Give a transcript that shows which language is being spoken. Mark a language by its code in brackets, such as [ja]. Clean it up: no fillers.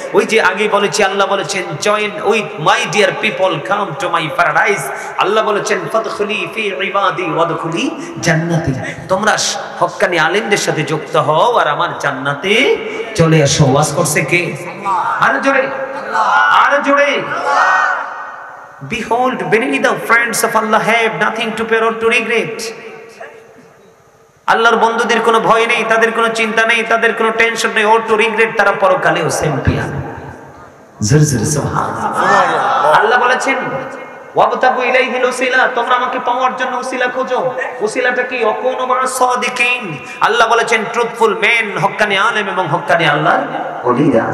[bn] ওই যে আগে বলেছি, আল্লাহ বলেছেন, [en] Join with my dear people, come to my paradise. [bn] আল্লাহ বলেছেন, [ar] ফাদখুলি ফি ইবাদি ওয়াদখুলি জান্নাতি। [bn] তোমরা হক্কানি আলেমদের সাথে যুক্ত হও আর আমার জান্নাতে চলে আসো। ওয়াজ করছে কে? আর জোরে, আর জোরে। [en] Behold, verily the friends of Allah have nothing to fear or to regret. [bn] আল্লাহর বন্ধুদের কোনো ভয় নেই, তাদের কোনো চিন্তা নেই, তাদের কোনো টেনশন নেই, [en] or to regret, [bn] তারা পরকালেও চ্যাম্পিয়ন। জোরে জোরে সুবহানাল্লাহ। আল্লাহ বলেছেন, [ar] ওয়াবতাগু ইলাইহিল ওসিলা, [bn] তোমরা আমাকে পাওয়ার জন্য ওসিলা খোঁজো। ওসিলাটা কি? [ar] অকুনু মা সাদিকিন। [bn] আল্লাহ বলেছেন [en] truthful men, [bn] হক্কানি আলেম এবং হক্কানি আল্লাহর ওলিরা।